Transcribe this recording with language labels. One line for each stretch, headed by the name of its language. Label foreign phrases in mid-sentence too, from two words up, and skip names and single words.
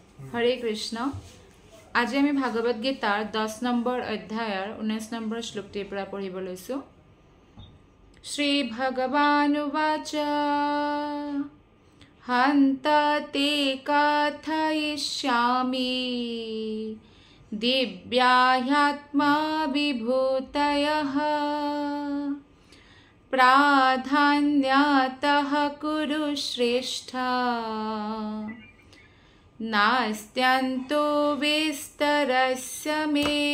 Assamese: হৰে কৃষ্ণ। আজি আমি ভাগৱত গীতাৰ 10 নম্বৰ অধ্যায়ৰ 19 নম্বৰ শ্লোকটিৰ পৰা পঢ়িব লৈছো।
Sanskrit: श्री भगवानुवाच हन्त ते कथयिष्यामि दिव्याह्यात्मा विभूतयः प्राधान्यतः कुरु श्रेष्ठ नास्त्यन्तो विस्तरस्य मे।